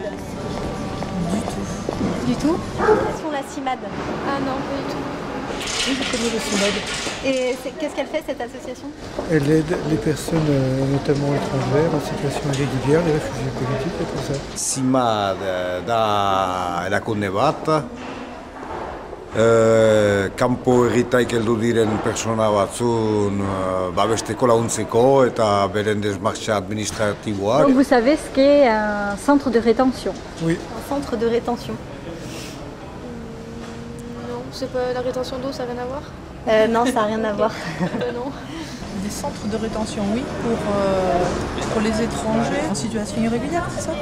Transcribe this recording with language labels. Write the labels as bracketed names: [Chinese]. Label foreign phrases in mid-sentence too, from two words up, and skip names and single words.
[French] Du tout. Du tout? L'association La Cimade. Ah non, pas du tout. Oui, je connais la CIMAD. Et qu'est-ce qu'elle fait cette association? Elle aide les personnes, notamment étrangères, en situation irrégulière, les réfugiés politiques et tout ça. [Basque] CIMAD da erakunde bat, kanpo herrietaik heldu diren pertsona batzun babesteko laguntzeko eta beren desmartxa administratiboak. [French] Donc vous savez ce qu'est un centre de rétention? Oui. Un centre de rétention. Non, c'est pas la rétention d'eau, ça n'a rien à voir. Non, ça n'a rien à voir. Non. Des centres de rétention, oui, pour les étrangers en situation irrégulière, c'est ça?